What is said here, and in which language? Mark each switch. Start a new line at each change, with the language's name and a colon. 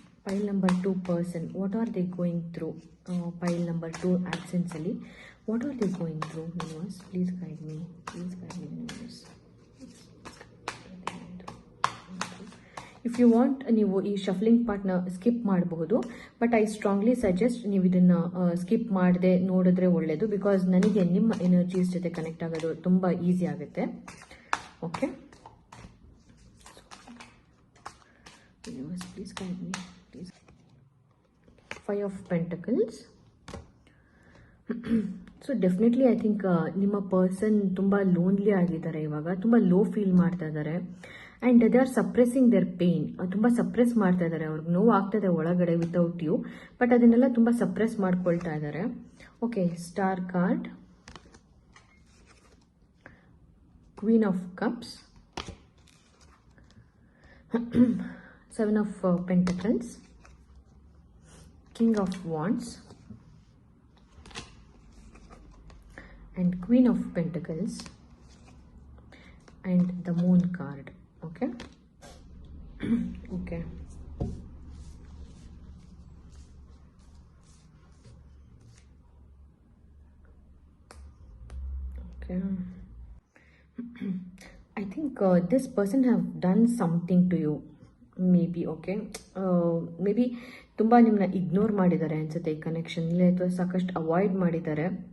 English: Pile number 2 person, what are they going through? Pile number 2 absence ali, what are they going through? Universe, please guide me. Please guide me, universe. If you want,
Kannada: ನೀವು ಈ ಶಫ್ಲಿಂಗ್ ಪಾರ್ಟ್ನ skip ಮಾಡಬಹುದು,
English: but I strongly suggest
Kannada: ನೀವು ಇದನ್ನ skip ಮಾಡದೆ ನೋಡಿದ್ರೆ ಒಳ್ಳೆಯದು. Because ನನಗೆ ನಿಮ್ಮ ಎನರ್ಜೀಸ್ ಜೊತೆ ಕನೆಕ್ಟ್ ಆಗೋದು ತುಂಬ ಈಸಿ ಆಗುತ್ತೆ.
English: Okay, universe, please guide me. Please. 5 of Pentacles.
Kannada: So definitely
English: I think
Kannada: ನಿಮ್ಮ ಪರ್ಸನ್ ತುಂಬ ಲೋನ್ಲಿ ಆಗಿದ್ದಾರೆ, ಇವಾಗ ತುಂಬ ಲೋ ಫೀಲ್ ಮಾಡ್ತಾ ಇದ್ದಾರೆ
English: And they are suppressing their pain.
Kannada: ತುಂಬ ಸಪ್ರೆಸ್ ಮಾಡ್ತಾ ಇದ್ದಾರೆ, ಅವ್ರಿಗೆ ನೋವು ಆಗ್ತದೆ ಒಳಗಡೆ
English: without you,
Kannada: ಬಟ್ ಅದನ್ನೆಲ್ಲ ತುಂಬ ಸಪ್ರೆಸ್ ಮಾಡ್ಕೊಳ್ತಾ ಇದ್ದಾರೆ.
English: Okay, star card, queen of cups, 7 of Pentacles, King of Wands and Queen of Pentacles and the Moon card. Okay. Okay. Okay. I think this person have done something to you.
Kannada: Maybe okay, maybe ತುಂಬ ನಿಮ್ಮನ್ನ ignore ಮಾಡಿದ್ದಾರೆ ಅನ್ಸುತ್ತೆ ಈ ಕನೆಕ್ಷನಲ್ಲಿ, ಅಥವಾ ಸಾಕಷ್ಟು avoid ಮಾಡಿದ್ದಾರೆ.